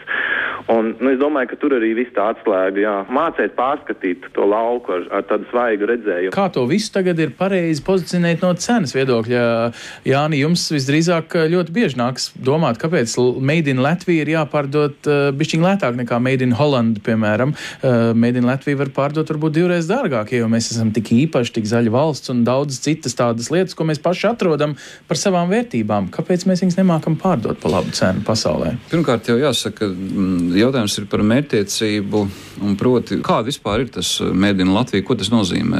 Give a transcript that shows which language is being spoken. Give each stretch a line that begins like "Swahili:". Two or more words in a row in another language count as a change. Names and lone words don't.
Latvian: Un es domāju, ka tur arī viss tā atslēga, mācēt pārskatīt to lauku ar tādu svaigu redzējumu. Kā to visu tagad ir pareizi pozicionēt no cenas viedokļa? Jāni, jums visdrīzāk ļoti bieži nāks domāt, kāpēc
English: Made in Latvija
Latvian: ir jāpārdot bišķiņ lētāk nekā
English: Made in Holland,
Latvian: piemēram.
English: Made in Latvija
Latvian: var pārdot varbūt 2 reizes dārgāk, jo mēs esam tik īpaši, tik zaļa valsts un daudz citas tādas lietas, ko mēs paši atrodam par savām vērtībām. Kāpēc mēs viņus nemākam pārdot pa labu cenu pasaulē? Pirmkārt jau jāsaka, jautājums ir par mērķtiecību un proti, kāda vispār ir tas
English: Made in Latvija,
Latvian: ko tas nozīmē.